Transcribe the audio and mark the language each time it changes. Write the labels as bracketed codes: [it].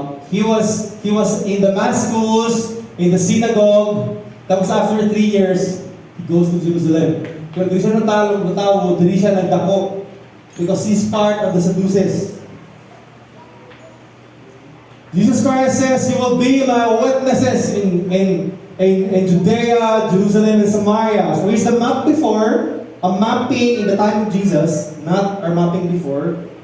[en] He was in Damascus, in the synagogue. [ceb] Tapos [en] after 3 years, he goes to Jerusalem. [ceb] Pero di siya natawo, di siya nagdako. [en] Because he's part of the Sadducees. Jesus Christ says, "You will be my witnesses in Judea, Jerusalem, and Samaria." So here's the map before, a mapping in the time of Jesus, not our mapping before.